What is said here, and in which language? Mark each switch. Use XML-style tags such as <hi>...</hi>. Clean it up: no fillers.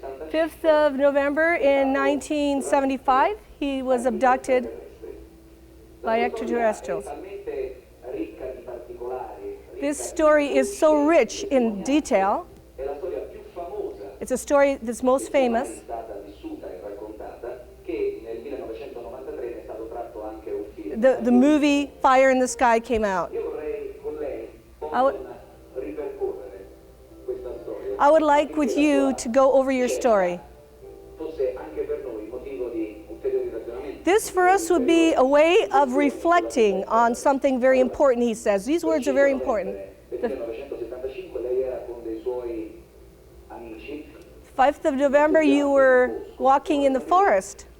<en>5th of November in 1975, he was abducted by extraterrestrials.</en> <it>talmente ricca di particolari,</it> <en>This story is so rich in detail.</en> <it>è la storia più famosa</it> <en>It's a story that's most famous.</en> <it>stata vissuta e raccontata, che nel 1993 ne è stato tratto anche un film.</it> <en>The movie Fire in the Sky came out.</en> <it>Io vorrei con lei</it> <en>I would-</en> <it>ripercorrere questa storia,</it> <en>I would like with you to go over your story.</en> <it>fosse anche per noi motivo di ulteriori ragionamenti.</it> <en>This for us would be a way of reflecting on something very important, he says. These words are very important.</en> <it>Nel 1975 lei era con dei suoi amici.</it> <en>5th of November, you were walking in the forest.</en>